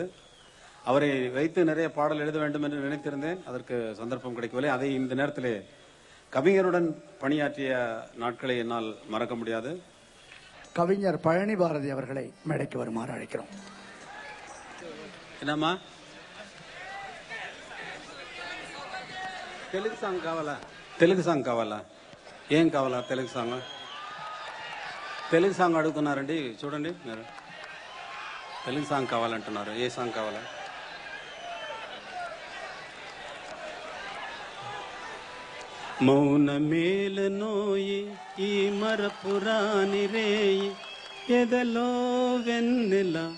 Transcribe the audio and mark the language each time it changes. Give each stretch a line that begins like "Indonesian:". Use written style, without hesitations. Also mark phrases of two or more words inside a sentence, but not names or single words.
Tamil: அவரை வைத்து நிறைய பாடல் எழுத வேண்டும் என்று நினைத்திருந்தேன். அதற்கு சந்தர்ப்பம் கிடைக்கவில்லை. அதை இந்த நேரத்திலே கவிஞருடன் பணியாற்றிய நாட்களை என்னால் மறக்க முடியாது. கவிஞர் பழனி பாரதி அவர்களை மேடைக்கு வருமாறு அழைக்கிறோம்.
Telugu: என்னம்மா తెలుగు సాంగ్ కావాలా? తెలుగు సాంగ్ కావాలా? ఏం కావాలా? తెలుగు సాంగ్ అడుగుతున్నారండి. చూడండి మీరు తెలుగు సాంగ్ కావాలంటున్నారు. ఏ సాంగ్ కావాలా? మౌన మేల నోయి ఈ మరపురాని రేయి ఎదలో వెన్నెల